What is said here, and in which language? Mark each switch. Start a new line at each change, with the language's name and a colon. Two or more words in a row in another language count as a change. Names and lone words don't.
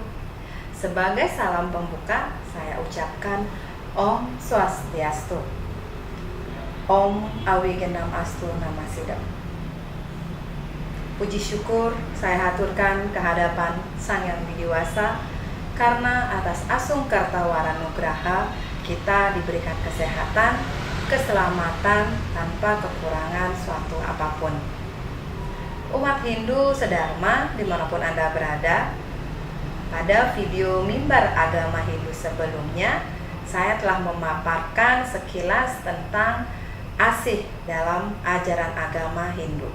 Indonesian: Sebagai salam pembuka, saya ucapkan
Sanskrit: Om Swastiastu. Om Awigenam Astu Namasidam.
Indonesian: Puji syukur saya haturkan kehadapan Sang Yang Widiwasa, karena atas asung kartawara nugraha kita diberikan kesehatan, keselamatan tanpa kekurangan suatu apapun. Umat Hindu sedharma dimanapun Anda berada, pada video mimbar agama Hindu sebelumnya, saya telah memaparkan sekilas tentang asih dalam ajaran agama Hindu.